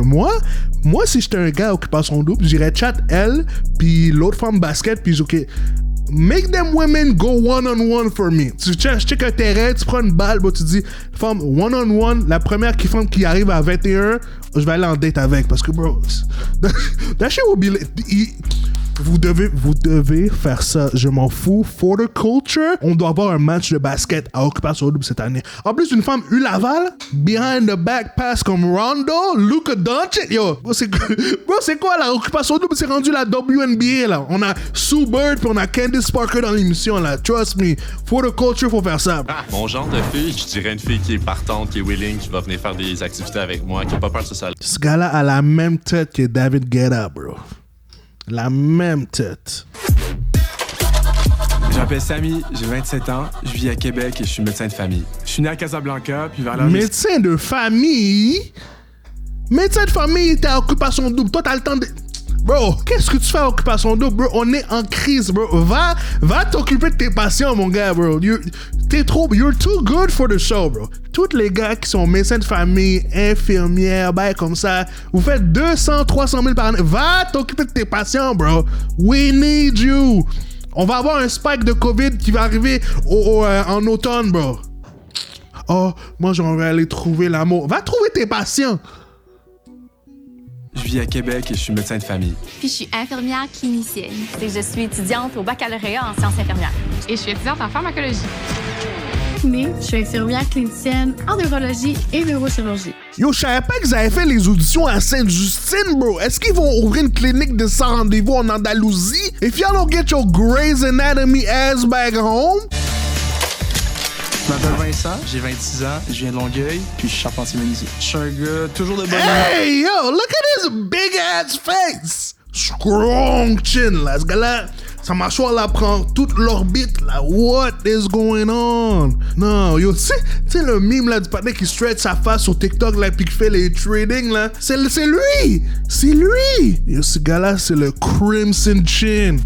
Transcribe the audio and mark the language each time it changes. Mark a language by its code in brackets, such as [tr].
[fr] Moi, si j'étais un gars qui passe son double, j'irais chat elle, puis l'autre femme basket, puis OK... [en] Make them women go one-on-one for me. [fr] Tu check un terrain, tu prends une balle, tu dis, femme, one-on-one, la première femme qui arrive à 21, je vais aller en date avec. Parce que, bro, [en] that shit will be... [fr] Vous devez faire ça. Je m'en fous. [en] For the culture, [fr] on doit avoir un match de basket à Occupation Double cette année. En plus, une femme Laval, behind the back pass comme Rondo, Luka Doncic. Yo, bro, c'est quoi la Occupation Double? C'est rendu la WNBA, là. On a Sue Bird puis on a Candice Parker dans l'émission, là. [en] Trust me. For the culture, [fr] faut faire ça. Mon genre de fille, je dirais une fille qui est partante, qui est willing, qui va venir faire des activités avec moi, qui a pas peur de se salir. Ce gars-là a la même tête que David Guetta, bro. La même tête. Je m'appelle Samy, j'ai 27 ans, je vis à Québec et je suis médecin de famille. Je suis né à Casablanca, puis vers l'âge... Médecin de famille? Médecin de famille, t'es à Occupation Double. Toi, t'as le temps de... Bro, qu'est-ce que tu fais à Occupation Double, bro? On est en crise, bro. Va t'occuper de tes patients, mon gars, bro. [en] You're too good for the show, bro. [fr] Tous les gars qui sont médecins de famille, infirmières, comme ça, vous faites 200, 300 000 par année. Va t'occuper de tes patients, bro. [en] We need you. [fr] On va avoir un spike de COVID qui va arriver en automne, bro. Oh, moi, j'aimerais aller trouver l'amour. Va trouver tes patients. Je vis à Québec et je suis médecin de famille. Puis je suis infirmière clinicienne. Et je suis étudiante au baccalauréat en sciences infirmières. Et je suis étudiante en pharmacologie. Je suis infirmière clinicienne en neurologie et neurochirurgie. Yo, je savais pas qu'ils avaient fait les auditions à Sainte-Justine, bro. Est-ce qu'ils vont ouvrir une clinique de 100 rendez-vous en Andalousie? [en] If y'all don't get your Grey's Anatomy ass back home... [fr] Je m'appelle Vincent, j'ai 26 ans, je viens de Longueuil, puis je suis charpentier menuisier. Je suis un gars toujours de bonne humeur. [en] Hey, yo, look at his big ass face! [fr] Strong chin, là. Ce gars-là, sa mâchoire, là, prend toute l'orbite, là. [en] What is going on? [fr] Non, yo, tu sais le meme, là, du patin qui stretch sa face sur TikTok, là, puis qui fait les trading, là? C'est lui! C'est lui! Yo, ce gars-là, c'est le Crimson Chin.